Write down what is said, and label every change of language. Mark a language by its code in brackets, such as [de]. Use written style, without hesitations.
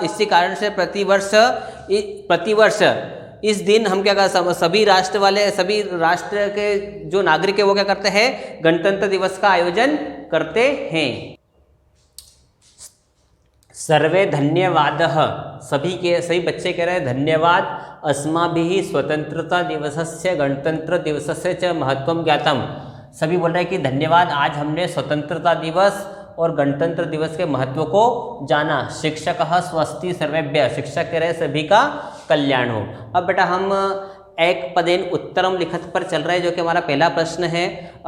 [hi] इसी कारण से प्रतिवर्ष इस दिन हम क्या कर, सभी राष्ट्र के जो नागरिक है वो क्या करते हैं, गणतंत्र दिवस का आयोजन करते हैं। [sa] सर्वे धन्यवादः, [hi] सभी बच्चे कह रहे हैं धन्यवाद। [sa] अस्माभिः स्वतंत्रता दिवसस्य गणतंत्र दिवसस्य च महत्वं ज्ञातम्। [hi] सभी बोल रहे हैं कि धन्यवाद, आज हमने स्वतंत्रता दिवस और गणतंत्र दिवस के महत्व को जाना। [sa] शिक्षकः स्वस्ति सर्वेभ्यः, [hi] शिक्षक कह रहे हैं सभी का कल्याण हो। अब बेटा हम [sa] एक पदेन उत्तरम लिखत [hi] पर चल रहे हैं, जो कि हमारा पहला प्रश्न है।